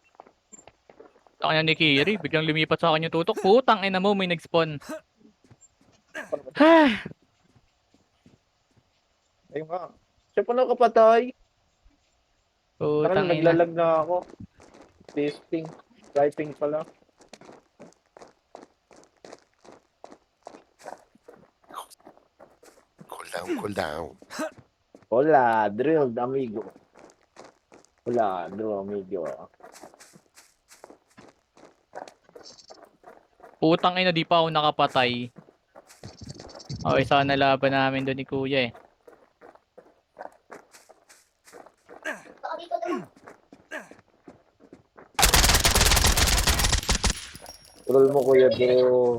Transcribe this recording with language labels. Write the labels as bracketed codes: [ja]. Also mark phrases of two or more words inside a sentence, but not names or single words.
[tl] Kanya ni Kiri, biglang lumipat sa akin yung tutok. Putang ina mo, may nag-spawn. Ayun nga. Siya pa nakapatay. Putang ina. Naglalag na ako. Testing. Typing pala. [en] Cool down, cool down. [es] Hola, drilled amigo. Hola, drilled amigo. [tl] Putang ina, di pa ako nakapatay. Okay, sana laban namin doon ni Kuya eh. Troll mo kuya bro.